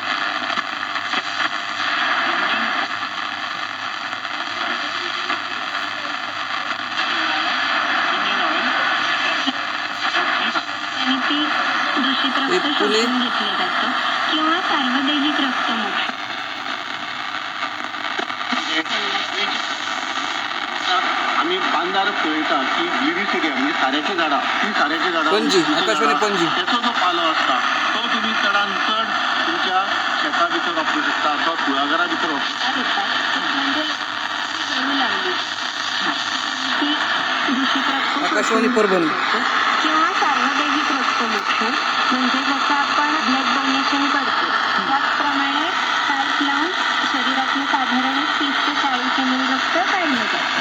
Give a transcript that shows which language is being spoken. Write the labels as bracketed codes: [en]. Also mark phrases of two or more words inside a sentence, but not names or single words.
[mr] आणि ती दूषित हे रक्त पुणे. शोषून घेतलं जातं किंवा सार्वदैनिक रक्तमोक्ष [kok] आम्ही बांधार पळयता की लिरिसिडिया म्हणजे साऱ्याची झाडां ती साऱ्याची झाडां पणजी, आकाशवाणी पणजी. त्याचो जो पालो असता तो तुम्ही चडान चड तुमच्या शेता भितर वापरू शकता अथवा कुळागरा भितर वापरू [mr] म्हणजे येऊ लागली ती दूषित रक्त आकाशवाणी परभणी. किंवा सार्वदैनिक रक्तमोक्ष म्हणजे जसं आपण [en] blood donation [mr] करतो त्याचप्रमाणे पाईप लावून शरीरातलं साधारण 30 ते 40 ml रक्त काढलं जातं.